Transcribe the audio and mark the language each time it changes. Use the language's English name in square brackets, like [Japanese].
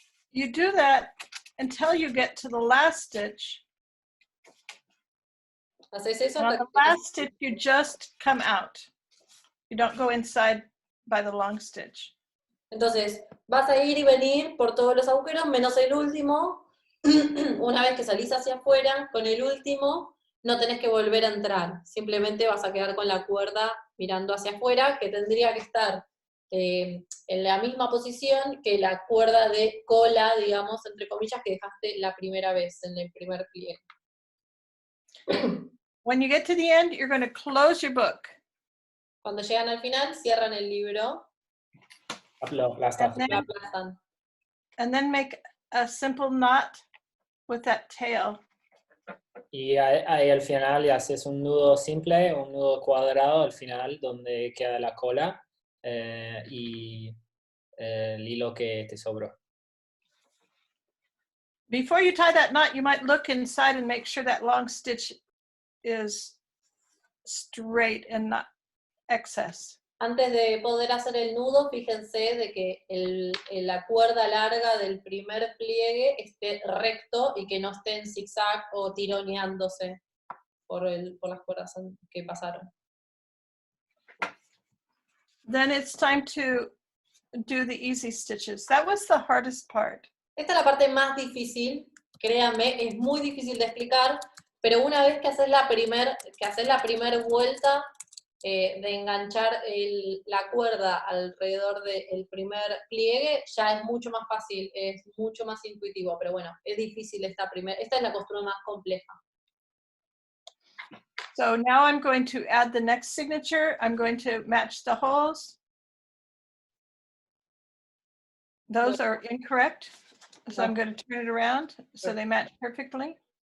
[English] You do that until you get to the last stitch. [Spanish] Haces eso [English] And on [Spanish] hasta [English] the last stitch, you just come out. You don't go inside by the long stitch. [Spanish] Entonces, vas a ir y venir por todos los agujeros, menos el último. Una vez que salís hacia afuera, con el último, no tenés que volver a entrar. Simplemente vas a quedar con la cuerda mirando hacia afuera, que tendría que estar en la misma posición que la cuerda de cola, digamos, entre comillas, que dejaste la primera vez, en el primer pliegue. [English] When you get to the end, you're going to close your book. [Spanish] Cuando llegan al final, cierran el libro. Lo aplastas. Lo aplastan. [English] And then make a simple knot with that tail. [Spanish] Y ahí al final le haces un nudo simple, un nudo cuadrado al final donde queda la cola y el hilo que te sobró. [English] Before you tie that knot, you might look inside and make sure that long stitch is straight and not excess. [Spanish] Antes de poder hacer el nudo, fíjense de que la cuerda larga del primer pliegue esté recto y que no esté en zigzag o tironeándose por las cuerdas que pasaron. [English] Then it's time to do the easy stitches. That was the hardest part. [Spanish] Esta es la parte más difícil, créanme, es muy difícil de explicar, pero una vez que haces la primer vuelta, de enganchar la cuerda alrededor del primer pliegue, ya es mucho más fácil, es mucho más intuitivo, pero bueno, es difícil esta es la costura más compleja. [English] So now I'm going to add the next signature. I'm going to match the holes. Those are incorrect. So I'm going to turn it around so they match perfectly.